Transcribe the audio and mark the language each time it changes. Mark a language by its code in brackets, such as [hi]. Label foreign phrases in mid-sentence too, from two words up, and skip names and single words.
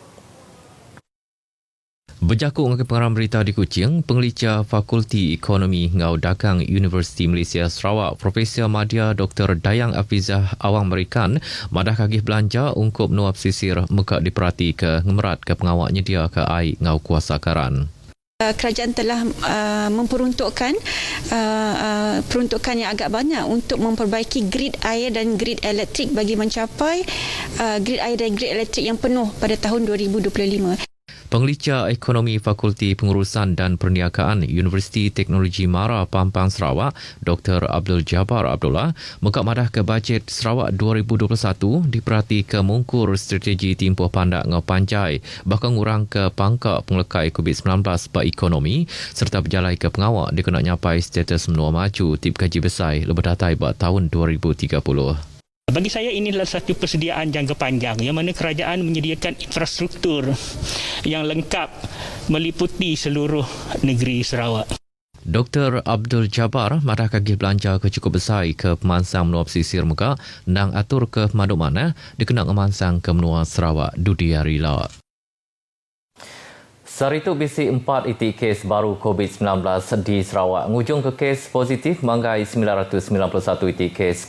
[iba] Berjakuk dengan pengarang berita di Kuching, pengelicah Fakulti Ekonomi Ngau Dagang Universiti Malaysia Sarawak, Profesor Madya Dr. Dayang Afizah Awang Merikan, madah kagih belanja ungkup menua pesisir muka diperhati ke ngemerat ke pengawaknya dia ke air ngau kuasa karan. [ms] Kerajaan telah memperuntukkan peruntukan yang agak banyak untuk memperbaiki grid air dan grid elektrik bagi mencapai grid air dan grid elektrik yang penuh pada tahun 2025. [iba] Pengelicah Ekonomi Fakulti Pengurusan dan Perniagaan Universiti Teknologi Mara Pampang Sarawak, Dr. Abdul Jabbar Abdullah, muka madah ke bajet Sarawak 2021 diperhati ke mungkur strategi timpuh pandak ngau panjai, bahkan ngurang ke pangkak penglekai COVID-19 bak ekonomi serta berjalai ke pengawak dikena nyapai status menua maju tip gaji besar lebih datai bak tahun 2030. [ms] Bagi saya ini adalah satu persediaan jangka panjang yang mana kerajaan menyediakan infrastruktur yang lengkap meliputi seluruh negeri Sarawak. [iba] Dr. Abdul Jabbar madah kagih belanja ke cukup besar ke pemansang menua pesisir muka nang atur ke pemaduk mana dikena ngemansang ke menua Sarawak Dudia Rila. Sarituk bisik 4 itik kes baru COVID-19 di Sarawak. Ngujung ke kes positif manggai 991 itik kes.